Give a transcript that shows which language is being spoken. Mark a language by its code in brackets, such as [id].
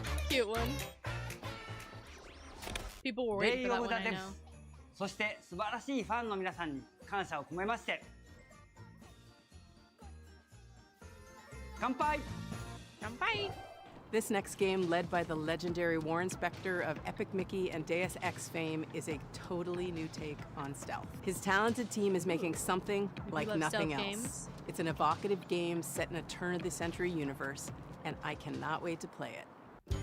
[en] Cute one. People were waiting for that one, I know. [ja] そして素晴らしいファンの皆さんに感謝を込めまして、乾杯! [en] This next game, led by the legendary Warren Spector of Epic Mickey and Deus Ex fame, is a totally new take on stealth. His talented team is making something like nothing else. Games. It's an evocative game set in a turn-of-the-century universe, and I cannot wait to play it.